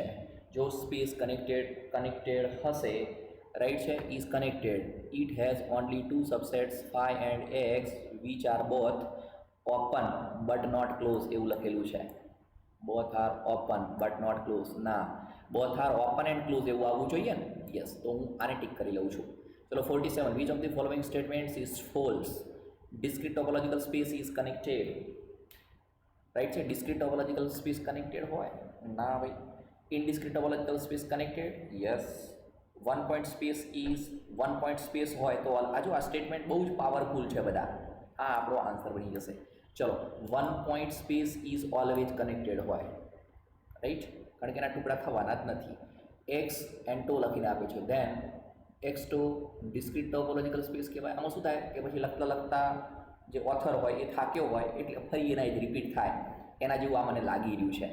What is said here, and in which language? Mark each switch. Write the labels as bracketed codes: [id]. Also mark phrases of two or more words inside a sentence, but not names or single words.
[en] જો space connected [gu] હશે રાઈટ છે [en] is connected it has only two subsets phi and x which are both open but not close [gu] એવું લખેલું છે. [en] both are open but not close ના both are open and close [gu] એવું આવવું જોઈએ ને. યસ તો હું આને ટિક કરી લઉં છું. [en] ચલો 47 which of the following statements is false. Discrete topological space is connected રાઈટ છે. discrete topological space connected [gu] હોય ના ભાઈ. [en] indiscrete topological space connected yes. one point space [gu] હોય તો આ જો આ સ્ટેટમેન્ટ બહુ જ પાવરફુલ છે બધા. આ આપણો આન્સર બની જશે. ચલો [en] 1 point space is always connected [gu] હોય રાઈટ કારણ કે એના ટુકડા થવાના જ નથી. [en] x and tau [gu] લખીને આપે છે [en] then x to discrete topological space કહેવાય. [gu] આમાં શું થાય કે પછી લખતા જે ઓથર હોય એ થાક્યો હોય એટલે ફરી એના જ રિપીટ થાય એના જેવું આ મને લાગી રહ્યું છે.